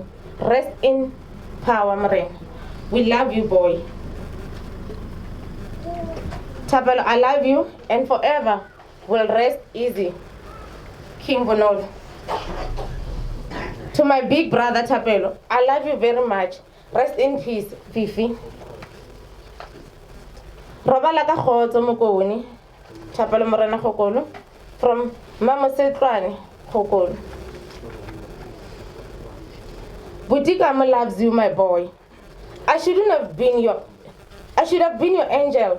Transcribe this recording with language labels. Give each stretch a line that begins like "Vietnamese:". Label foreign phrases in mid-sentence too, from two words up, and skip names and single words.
English: Rest in power, Maren. We love you, boy. Thapelo, I love you, and forever will rest easy. King Bonolo. To my big brother Thapelo, I love you very much. Rest in peace, Fifi.
Northern Sotho: Robala ka khotso mokoni.
English: Thapelo Morena Khokolo. From Mama Setrani Khokolo. Butikamo loves you, my boy. I should have been your angel.